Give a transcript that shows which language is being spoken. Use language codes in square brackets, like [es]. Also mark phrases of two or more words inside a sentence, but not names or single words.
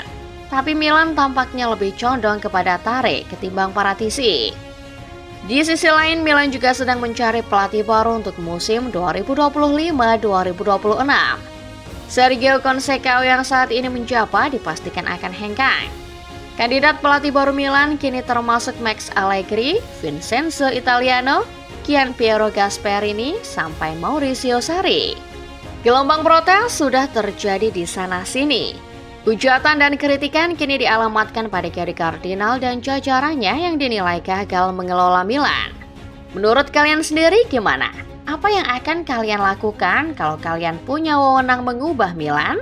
[id] Tapi Milan tampaknya lebih condong kepada Tare ketimbang Paratici. Di sisi lain, Milan juga sedang mencari pelatih baru untuk musim 2025-2026. Sergio Conceição yang saat ini menjabat dipastikan akan hengkang. Kandidat pelatih baru Milan kini termasuk Max Allegri, Vincenzo Italiano, Gian Piero Gasperini, sampai Maurizio Sarri. Gelombang protes sudah terjadi di sana-sini. Hujatan dan kritikan kini dialamatkan pada Gary Cardinal dan jajarannya yang dinilai gagal mengelola Milan. Menurut kalian sendiri gimana? Apa yang akan kalian lakukan kalau kalian punya wewenang mengubah Milan?